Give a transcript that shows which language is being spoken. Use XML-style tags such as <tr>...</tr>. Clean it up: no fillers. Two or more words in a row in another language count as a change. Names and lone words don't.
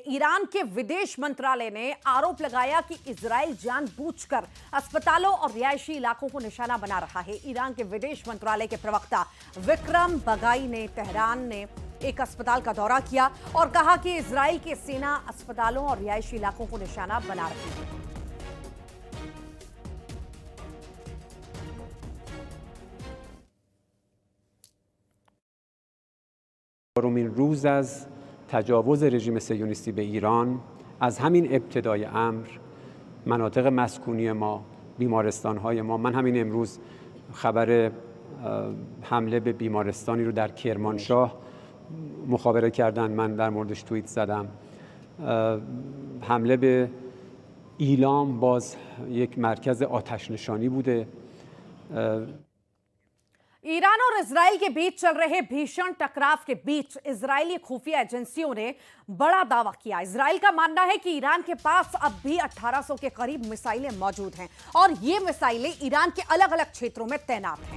<hi>ईरान के विदेश मंत्रालय ने आरोप लगाया कि इजराइल जानबूझकर अस्पतालों और रिहायशी इलाकों को निशाना बना रहा है। ईरान के विदेश मंत्रालय के प्रवक्ता विक्रम बगाई ने तेहरान ने एक अस्पताल का दौरा किया और कहा कि इजराइल की सेना अस्पतालों और रिहायशी इलाकों को निशाना बना रही है।</hi> <fa>چهارمین روز از تجاوز رژیم صهیونیستی به ایران از همین ابتدای امر مناطق مسکونی ما، بیمارستان‌های ما، من همین امروز خبر حمله به بیمارستانی رو در کرمانشاه مخابره کردن، من در موردش توییت زدم. حمله به ایلام باز یک مرکز آتش نشانی بوده.</fa> <hi>ईरान और इजराइल के बीच चल रहे भीषण टकराव के बीच इजरायली खुफिया एजेंसियों ने बड़ा दावा किया। इजराइल का मानना है कि ईरान के पास अब भी 1800 के करीब मिसाइलें मौजूद हैं और ये मिसाइलें ईरान के अलग अलग क्षेत्रों में तैनात हैं।</hi>